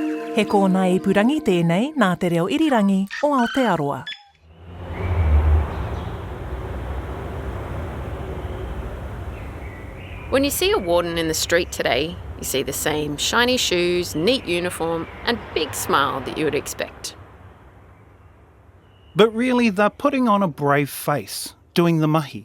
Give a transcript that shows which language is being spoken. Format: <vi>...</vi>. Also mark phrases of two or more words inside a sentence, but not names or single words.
<mi>He kōna ipurangi tēnei nā te reo irirangi o Aotearoa.</mi> <en>When you see a warden in the street today, you see the same shiny shoes, neat uniform and big smile that you would expect. But really, they're putting on a brave face, doing the mahi.</en>